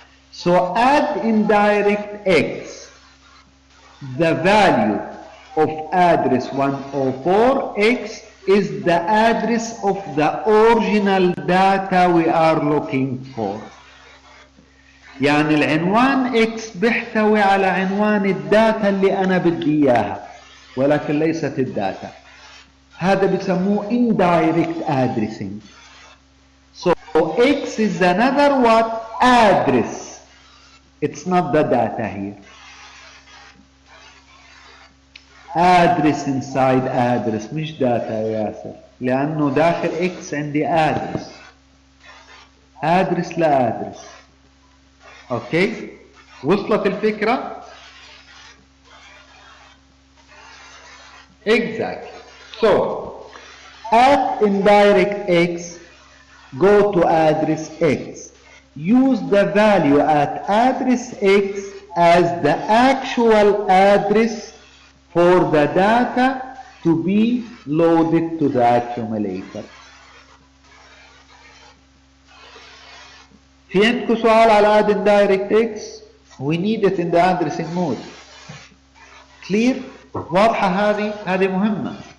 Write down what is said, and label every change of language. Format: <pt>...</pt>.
<en>So add indirect X, the value of address 104X is the address of the original data we are looking for.</en> <ar>يعني العنوان X بيحتوي على عنوان الداتا اللي أنا بدي إياها ولكن ليست الداتا. هذا بيسموه indirect addressing.</ar> <en>So X is another what? Address. It's not the data here. address inside address</en> <ar>مش داتا يا ياسر لأنه داخل X عندي address لأدرس اوكي وصلت الفكرة exactly.</ar> <en>So at indirect X go to address X, use the value at address X as the actual address for the data to be loaded to the accumulator.</en> <ar>في عندكم سؤال على</ar> <en>add indirect x؟ we need it in the addressing mode.</en> <ar>clear؟ واضحة هذه مهمة.</ar>